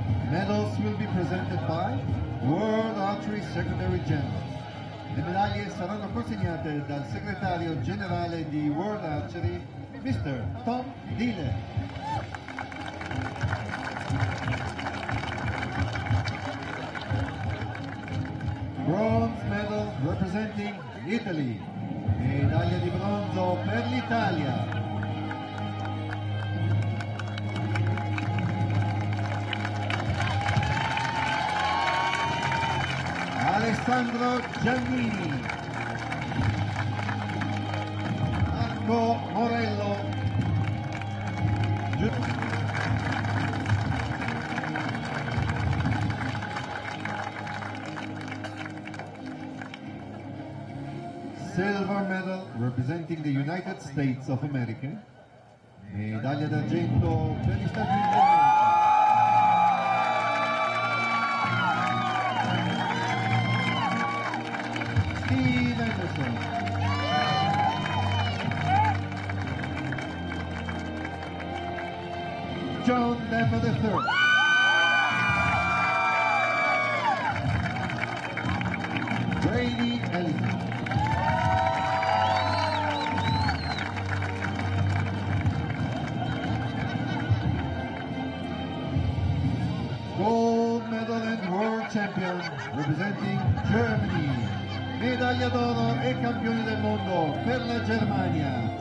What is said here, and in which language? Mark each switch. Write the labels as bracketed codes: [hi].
[en] Medals will be presented by World Archery Secretary General. [it] Le medaglie saranno consegnate dal segretario generale di World Archery, Mr. Tom Diller. [en] Bronze medal representing Italy. [it] Medaglia di bronzo per l'Italia. Alessandro Giannini, Marco Morello, [en] Silver medal representing the United States of America. [it] Medaglia d'argento per gli Stati Uniti d'America. [en] Steve Anderson. John Deffer III. Brady Ellison. Gold medal and world champion representing Germany. [it] Medaglia d'oro e campioni del mondo per la Germania.